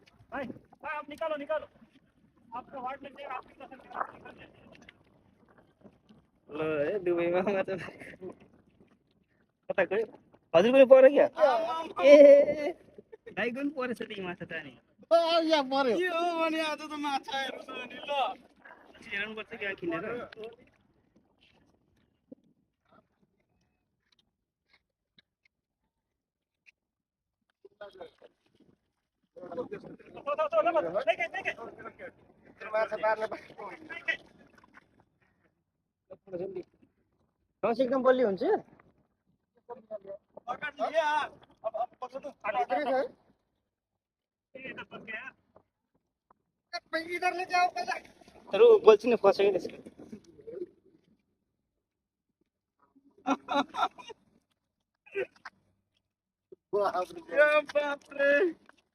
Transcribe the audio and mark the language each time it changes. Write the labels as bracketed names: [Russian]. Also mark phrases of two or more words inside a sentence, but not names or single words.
[Hindi] भाई भाई आप निकालो निकालो आपका वार्ड में से आप निकाल सकते हैं आप निकाल दीजिए। [Nepali] ल ए दुबईमा मात्र कता गयो हजुर पनि पर्यो क्या ए दाइको पनि परेछ त यी माछा त अनि यहाँ पर्यो के हो भने आज त माछाहरू छ नि ल हेर्नुपर्छ क्या किनेर माछा पार्न रस एकदम बलियो हुन्छ [Hindi] इधर लेके आओ पहले [Nepali] तर ऊ बोल्छ नि फसेको त्यसको बाप रे